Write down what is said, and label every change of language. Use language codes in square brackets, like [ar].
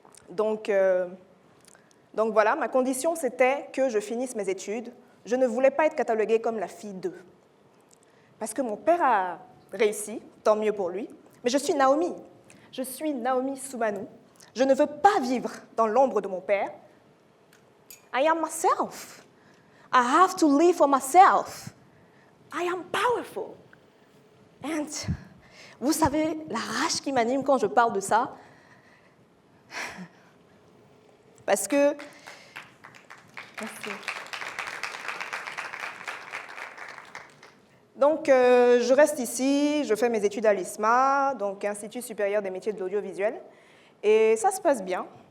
[fr] Donc voilà, ma condition, c'était que je finisse mes études. Je ne voulais pas être cataloguée comme la fille d'eux. Parce que mon père a réussi, tant mieux pour lui, mais je suis Naomi. Je suis Naomi Soumanu. Je ne veux pas vivre dans l'ombre de mon père. [en] I am myself. I have to live for myself. I am powerful. [fr] And vous savez, la rage qui m'anime quand je parle de ça, parce que... Merci. Donc, je reste ici, je fais mes études à l'ISMA, donc Institut supérieur des métiers de l'audiovisuel, et ça se passe bien.